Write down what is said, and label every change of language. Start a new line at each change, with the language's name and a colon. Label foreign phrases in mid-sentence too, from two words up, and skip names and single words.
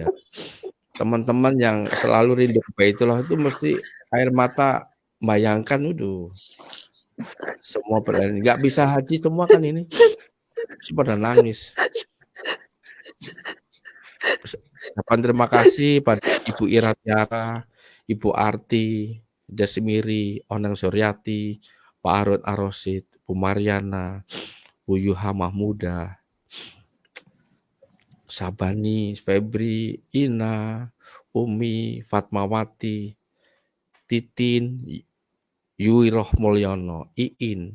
Indonesian: Teman-teman yang selalu rindu ke Baitullah itu mesti air mata bayangkan semua berani nggak bisa haji semua kan ini pada nangis. Ucapan terima kasih pada Ibu Ira Tiara, Ibu Arti, Desmiri, Oneng Suryati, Pak Arud Arosid, Bu Mariana, Bu Yuha Mahmuda, Sabani, Febri, Ina, Umi, Fatmawati, Titin, Yui Rohmulyono, Iin,